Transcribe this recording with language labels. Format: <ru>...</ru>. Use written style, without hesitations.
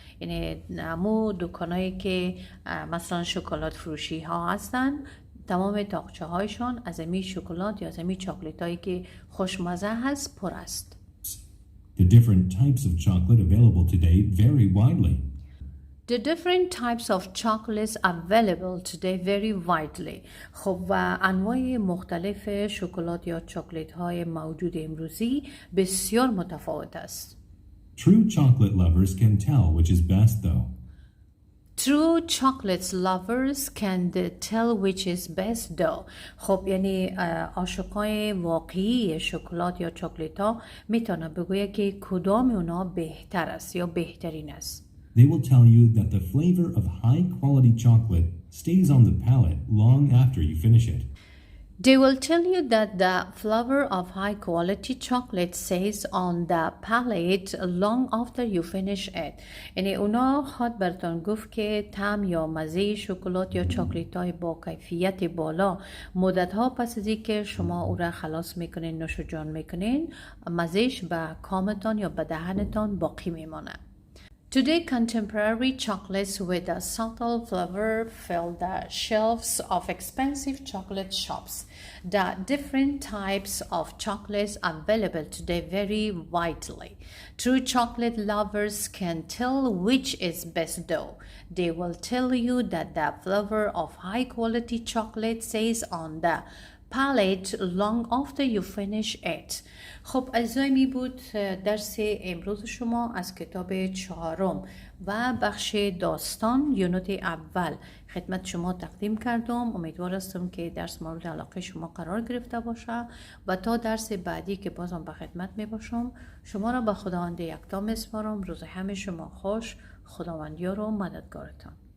<fa>یعنی مو دکانایی که مثلا شکلات فروشی‌ها هستن تمام تاقچه هایشان از امی شکلات یا از امی چاکلیت هایی که خوشمزه هست پر است.</fa> <en>The different types of chocolate available today vary widely. The different types of chocolates available today vary widely.</en> <fa>خب و انواع مختلف شکلات یا چاکلیت های موجود امروزی بسیار متفاوت است.</fa> <en>True chocolate lovers can tell which is best though. True chocolate lovers can tell which is best though.</en> <fa>خب یعنی عاشقای واقعی شکلات یا چاکلیت ها میتونه بگویه که کدام اونا بهتر است یا بهترین است.</fa> <en>They will tell you that the flavor of high quality chocolate stays on the palate long after you finish it. They will tell you that the flavor of high quality chocolate stays on the palate long after you finish it.</en> <fa>یعنی اونا خواهد براتون گفت که طعم یا مزه شکلات یا چاکلیت های با کیفیت بالا مدت ها پس از اینکه شما او را خلاص میکنین نوش جان میکنین مزهش به کامتان یا به دهنتان باقی میمانه.</fa> <en>Today, contemporary chocolates with a subtle flavor fill the shelves of expensive chocolate shops. The different types of chocolates available today vary widely. True chocolate lovers can tell which is best though. They will tell you that the flavor of high-quality chocolate stays on the palate long after you finish it.</en> <fa>خب اجزای می بود درس امروز شما از کتاب 4 و بخش داستان یونت اول خدمت شما تقدیم کردم. امیدوار هستم که درس مورد علاقه شما قرار گرفته باشه و تا درس بعدی که بازم به خدمت می باشم شما را به خداوند یکتا میسپارم. روز همه شما خوش. خداوند یار و مددگارتان.</fa>